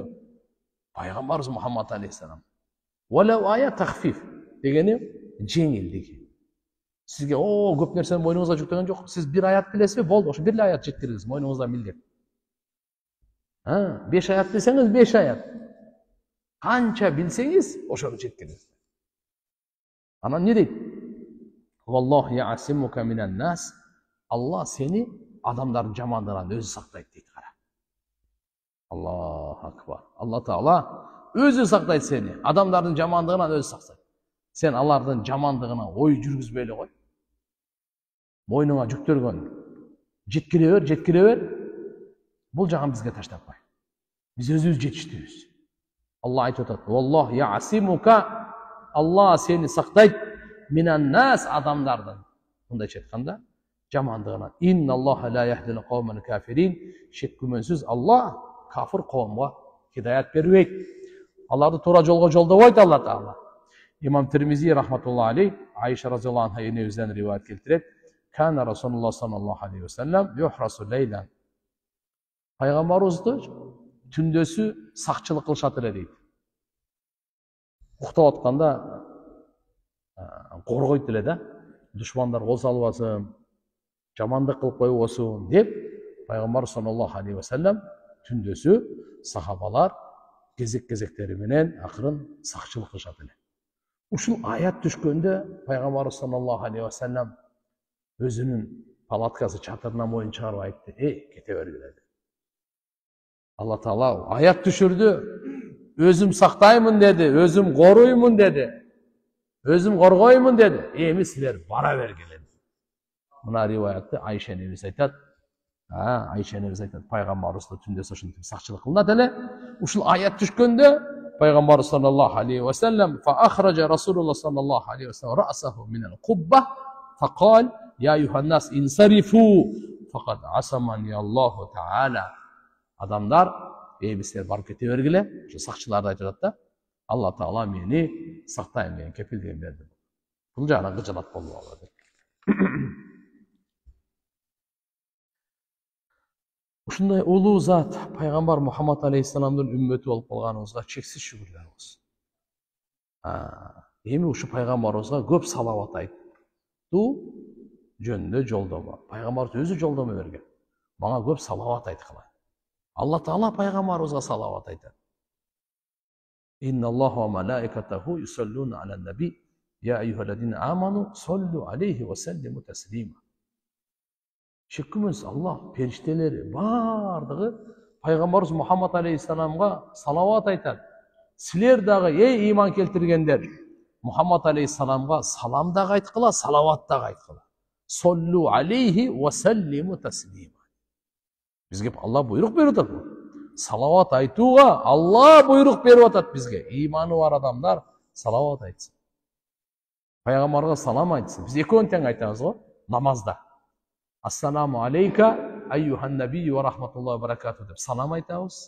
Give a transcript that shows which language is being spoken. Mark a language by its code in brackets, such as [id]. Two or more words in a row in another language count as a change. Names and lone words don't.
[ky] Пайгамбарыбыз Мухаммад алейхиссалам. [ar] ولو آية تخفيف [ky] дегени жеңилдик. Сизге көп нерсени мойнуңузга жүктөгөн жок. Сиз бир аят билесизби? Болду, ошо бир аят жеткириңиз, мойнуңузда милдет. 5 аят билсеңиз 5 аят. Канча билсеңиз ошону жеткириңиз. Анан не дейт? [ar] والله يعصمك من الناس. [ky] Алла сени адамдардын жамандыгынан өзү сактайт дейт. [ar] الله أكبر. [ky] Алла Таала өзү сактайт сени, адамдардын жамандыгынан өзү сактайт. Сен алардын жамандыгына ой жүргүзбөй эле кой. Мойнуңа жүктөлгөн жеткире бер. Бул жагын бизге таштаппай. Биз өзүбүз жетиштүүбүз. Алла айтып атат: [ar] "والله يعصمك", [ky] Алла сени сактайт [ar] من الناس, [ky] адамдардын. Мындайча айтканда, жамандыгынан. [ar] إن الله لا يهدي القوم الكافرين. [ky] Шек күмөнсүз Алла кафир коомго хидаят бербейт. Аларды туура жолго жолдобойт Алла Таала. Имам Тирмизи [ar] رحمة الله عليه [ky] Айша [ar] رضي الله عنها [ky] энебизден риваят келтирет. [ar] كان رسول الله صلى الله عليه وسلم يحرس ليلا. [ky] Пайгамбарыбызды түндөсү сакчылык кылышат эле дейт. Уктап атканда коргойт эле да. Душмандар кол салбасын, жамандық қылып қойбосун деп пайғамбар [ar] صلى الله عليه وسلم [ky] түндөсү сахабалар кезек-кезектери менен акырын сакчылык кылышат эле. Ушул аят түшкөндө пайгамбар [ar] صلى الله عليه وسلم [ky] өзүнүн палаткасы чатырынан моюн чыгарып айтты: кете бергиле деп. Алла Таала аят түшүрдү. Өзүм сактаймын деди, өзүм коруймун деди. Өзүм коргоймун деди. Эми силер бара бергиле. Мына риваятты Айша энебиз айтат. Айша энебиз айтат, пайгамбарыбызга түндөсү ушинтип сакчылык кылынат эле. Ушул аят түшкөндө пайгамбар [ar] صلى الله عليه وسلم فأخرج رسول الله صلى الله عليه وسلم رأسه من القبة فقال يا أيها الناس انصرفوا فقد عصمني الله تعالى. [ky] Адамдар, силер барып кете бергиле. Ушу сакчыларды айтып жатат да. Алла Таала мени сактайм деген кепилдигин берди. Бул жагынан кыжалат болуп алат. Ушундай улуу зат пайгамбар Мухаммад алейхиссаламдын үммөтү болуп калганыбызга чексиз шүгүрлөр болсун. Эми ушу пайгамбарыбызга көп салават айтуу жөнүндө жолдомо. Пайгамбарыбыз өзү жолдомо берген. Мага көп салават айткыла. Алла Таала пайгамбарыбызга салават айтат. [ar] إن الله وملائكته يصلون على النبي يا أيها الذين آمنوا صلوا عليه وسلموا تسليما. [ky] Шеккүмүз Аллах периштелери бардыгы пайгамбарыбыз Мухаммад алейхиссаламга салават айтат. Силер дагы эй иман келтиргендер, Мухаммад алейхиссаламга салам дагы айткыла, салават дагы айткыла. [ar] صلوا عليه وسلموا تسليما. [ky] Бизге Алла буйрук берип атат. Салават айтууга Алла буйрук берип атат бизге. Иманы бар адамдар салават айтсын. Пайгамбарга салам айтсын. Биз экөөнү тең айтабыз го намазда. [ar] السلام عليك أيها النبي ورحمة الله وبركاته [ky] деп салам айтабыз.